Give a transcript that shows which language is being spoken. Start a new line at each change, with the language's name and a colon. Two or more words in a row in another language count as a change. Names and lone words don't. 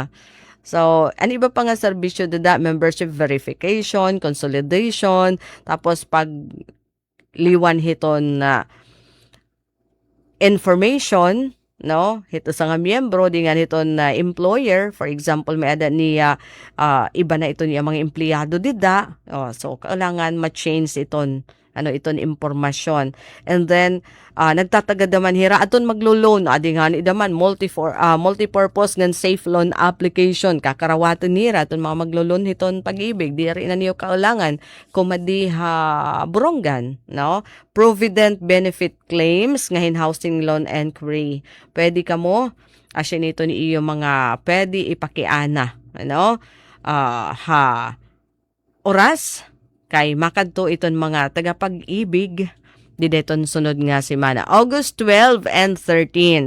Waray: So ano iba pa nga serbisyo dada,
English: membership verification, consolidation,
Waray: tapos pag liwan hiton na information, hito sa nga miyembro di nga nito na employer,
English: for example
Waray: may ada niya iba na ito niya mga empleyado dida, so kailangan ma-change iton impormasyon. And then nagtatagad naman hira aton maglo-loan, adi nga ni daman multi-purpose ngan
English: safe loan
Waray: application, kakarawaton nira aton mga maglo-loan hiton Pag-ibig, di rin na niyo kailangan kumadiha Borongan,
English: provident benefit claims
Waray: ngahin
English: housing loan inquiry,
Waray: pwede ka mo asya nito ni iyo mga pwede ipakiana oras kay makadto iton mga taga-Pag-ibig di deton sunod nga semana, August 12 and 13.